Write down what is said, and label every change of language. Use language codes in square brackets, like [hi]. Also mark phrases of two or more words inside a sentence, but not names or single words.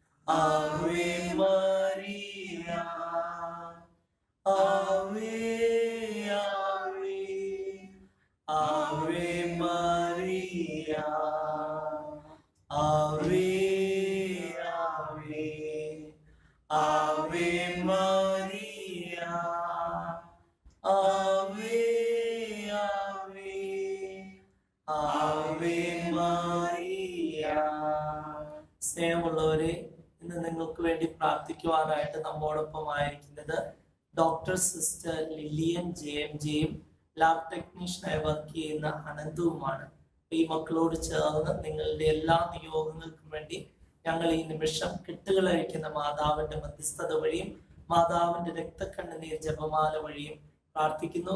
[la] Ave Maria, Ave, Ave, Ave Maria, Ave, Ave, Ave Maria, Ave, Ave, Ave Maria. [ml] സ്നേഹമുള്ളവരെ, ഇന്ന് നിങ്ങൾക്ക് വേണ്ടി പ്രാർത്ഥിക്കുവാനായിട്ട് നമ്മോടൊപ്പം ആയിരിക്കുന്നത് ഡോക്ടർ സിസ്റ്റർ ലില്ലിയൻ ജെയും ലാബ് ടെക്നീഷ്യനായി വർക്ക് ചെയ്യുന്ന അനന്തവുമാണ്. ഈ മക്കളോട് ചേർന്ന് നിങ്ങളുടെ എല്ലാ നിയോഗങ്ങൾക്കും വേണ്ടി ഞങ്ങൾ ഈ നിമിഷം കെട്ടുകളഴിക്കുന്ന മാതാവിന്റെ മധ്യസ്ഥത വഴിയും മാതാവിന്റെ രക്തക്കണ്ണുനീർ ജപമാല വഴിയും പ്രാർത്ഥിക്കുന്നു.